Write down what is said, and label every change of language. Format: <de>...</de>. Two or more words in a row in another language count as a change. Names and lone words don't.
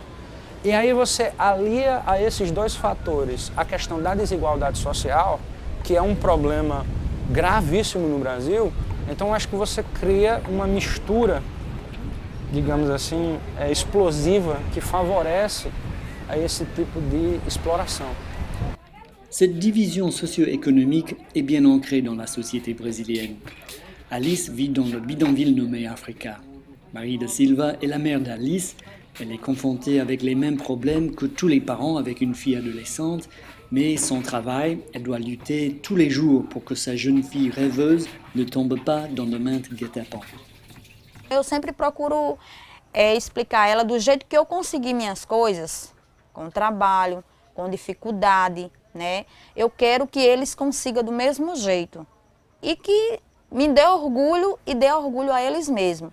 <pt>E aí você alia a esses dois fatores a questão da desigualdade social, que é um problema gravíssimo no Brasil. Então acho que você cria uma mistura, digamos assim, explosiva, que favorece a esse tipo de exploração.</pt> <fr>Cette division socio-économique est bien ancrée dans la société brésilienne. Alice vit dans le bidonville nommé Africa. Marie da Silva est la mère d'Alice. Elle est confrontée avec les mêmes problèmes que tous les parents avec une fille adolescente, mais son travail, elle doit lutter tous les jours pour que sa jeune fille rêveuse ne tombe pas dans de maintes guet-apens.</fr> <pt>Eu sempre procuro explicar a ela do jeito que eu consegui minhas coisas, com trabalho, com dificuldade, né? Eu quero que eles consigam do mesmo jeito e que me dê orgulho e dê orgulho a eles mesmos.</pt>